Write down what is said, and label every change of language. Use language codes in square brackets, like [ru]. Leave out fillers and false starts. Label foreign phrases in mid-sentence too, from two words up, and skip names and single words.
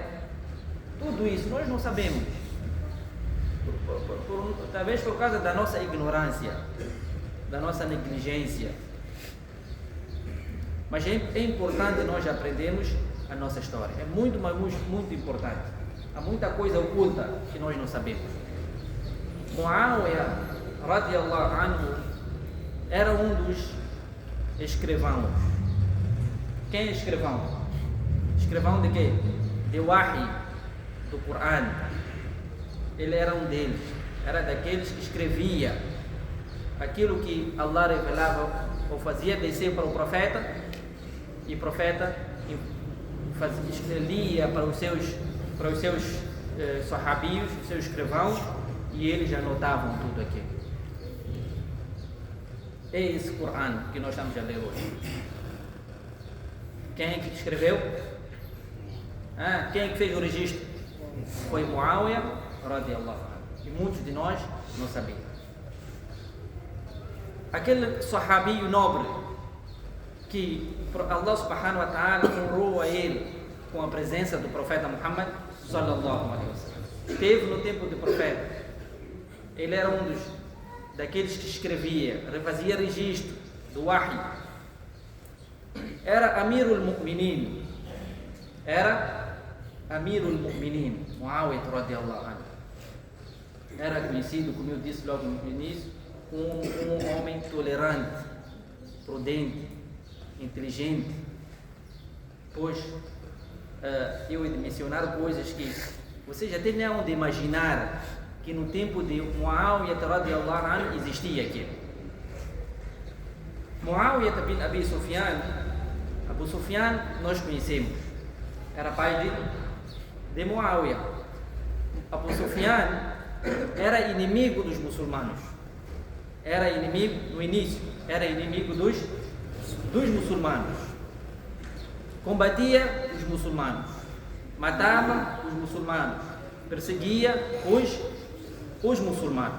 [pt] Tudo isso nós não sabemos. Talvez por causa da nossa ignorância, da nossa negligência. Mas é importante nós aprendermos a nossa história. É muito, mas muito importante. Há muita coisa oculta que nós não sabemos. Muawiyah [ar] رضي الله عنه [pt] era um dos escrivãos. Quem é escrivão? Escrivão de quê? De Wahi, do Coran. Ele era um deles, era daqueles que escrevia aquilo que Allah revelava ou fazia descer para o profeta, e o profeta lia para os seus sahabios, os seus escrivãos, e eles anotavam tudo aquilo. É esse Coran que nós estamos a ler hoje. Quem é que escreveu? Quem é que fez o registro? Foi Muawiyah [ar] رضي الله عنه. [pt] E muitos de nós não sabiam. Aquele sahabio nobre que Allah [ar] سبحانه وتعالى [pt] honrou a ele com a presença do profeta Muhammad [ar] صلى الله عليه وسلم. [pt] Teve no tempo do profeta. Ele era um daqueles que escrevia, fazia registro do Wahi. [ar] Era أمير المؤمنين. معاوية رضي الله عنه. [pt] Era conhecido, como eu disse logo no início, como um homem tolerante, prudente, inteligente, Pois eu he de mencionar coisas que vocês até não hão de imaginar que no tempo de Muawiyah [ar] رضي الله عنه [pt] existia aquilo. Muawiyah bin Abi Sufyan, Abu Sufyan nós conhecemos, era pai de Muawiyah. Abu Sufyan era inimigo dos muçulmanos, era inimigo no início, era inimigo dos muçulmanos, combatia os muçulmanos, matava os muçulmanos, perseguia os muçulmanos.